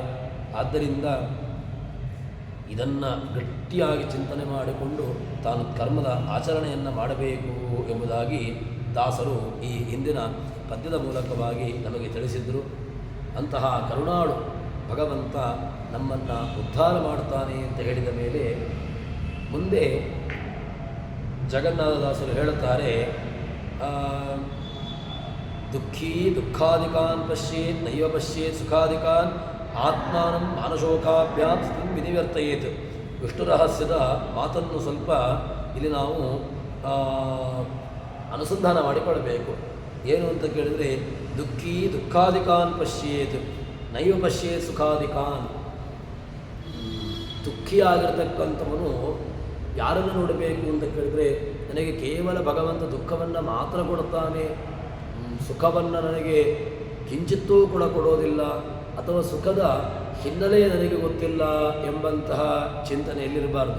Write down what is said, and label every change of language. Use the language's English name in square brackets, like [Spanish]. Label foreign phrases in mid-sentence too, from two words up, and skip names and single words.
[Kannada] ಆದ್ದರಿಂದ ಇದನ್ನು ಗಟ್ಟಿಯಾಗಿ ಚಿಂತನೆ ಮಾಡಿಕೊಂಡು ತಾನು ಕರ್ಮದ ಆಚರಣೆಯನ್ನು ಮಾಡಬೇಕು ಎಂಬುದಾಗಿ ದಾಸರು ಈ ಹಿಂದಿನ ಪದ್ಯದ ಮೂಲಕವಾಗಿ ನಮಗೆ ತಿಳಿಸಿದರು. ಅಂತಹ ಕರುಣಾಳು ಭಗವಂತ ನಮ್ಮನ್ನು ಉದ್ಧಾರ ಮಾಡ್ತಾನೆ ಅಂತ ಹೇಳಿದ ಮೇಲೆ ಮುಂದೆ ಜಗನ್ನಾಥದಾಸರು ಹೇಳುತ್ತಾರೆ, [Sanskrit] ದುಃಖೀ ದುಃಖಾದಿಕಾನ್ ಪಶ್ಯೇತ್ ನೈವ ಪಶ್ಯೇತ್ ಸುಖಾದಿಕಾನ್ ಆತ್ಮಾನಂ ಮಾನಶೋಕಾಭ್ಯಾಂ ಸ್ಥಿತಿಂ ವಿನಿವರ್ತಯೇತ್. [Kannada] ವಿಷ್ಣು ರಹಸ್ಯದ ಮಾತನ್ನು ಸ್ವಲ್ಪ ಇಲ್ಲಿ ನಾವು ಅನುಸಂಧಾನ ಮಾಡಿಕೊಳ್ಳಬೇಕು. ಏನು ಅಂತ ಕೇಳಿದರೆ, [Sanskrit] ದುಃಖೀ ದುಃಖಾದಿಕಾನ್ ಪಶ್ಯೇತ್ ನೈವ ಪಶ್ಯೇತ್ ಸುಖಾದಿಕಾನ್. [Kannada] ದುಃಖಿಯಾಗಿರ್ತಕ್ಕಂಥವನು ಯಾರನ್ನು ನೋಡಬೇಕು ಅಂತ ಕೇಳಿದರೆ, ನನಗೆ ಕೇವಲ ಭಗವಂತ ದುಃಖವನ್ನು ಮಾತ್ರ ಕೊಡ್ತಾನೆ, ಸುಖವನ್ನು ನನಗೆ ಕಿಂಚಿತ್ತೂ ಕೂಡ ಕೊಡೋದಿಲ್ಲ, ಅಥವಾ ಸುಖದ ಹಿನ್ನೆಲೆ ನನಗೆ ಗೊತ್ತಿಲ್ಲ ಎಂಬಂತಹ ಚಿಂತನೆ ಎಲ್ಲಿರಬಾರ್ದು.